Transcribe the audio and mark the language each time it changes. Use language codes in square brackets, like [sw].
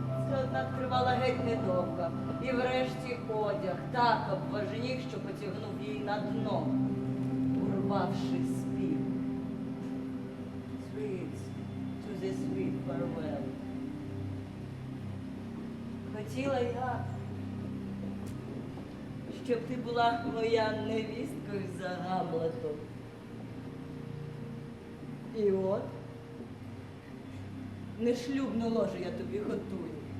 [uk] Це, однак, тривала геть недовго. І врешті одяг так обважнів, що потягнув її на дно, урвавши спів. [en] Sweet, to the sweet farewell. [uk] Хотіла я, щоб ти була моя невісткою за Гамлетом. І от, нешлюбну ложу я тобі готую.